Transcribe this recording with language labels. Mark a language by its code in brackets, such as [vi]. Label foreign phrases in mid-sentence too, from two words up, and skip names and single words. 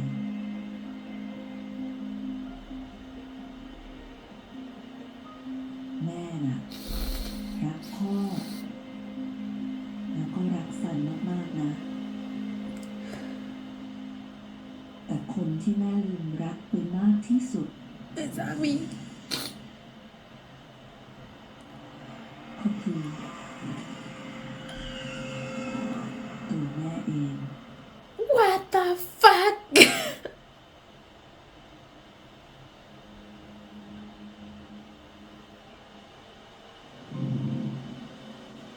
[th] แม่น่ะ รักพ่อ แล้วก็รักสันมากๆนะ แต่คนที่แม่ลืมรักไปมากที่สุด [es] Es a mí. [th] ก็คือตัวแม่เอง [en] What the fuck? แ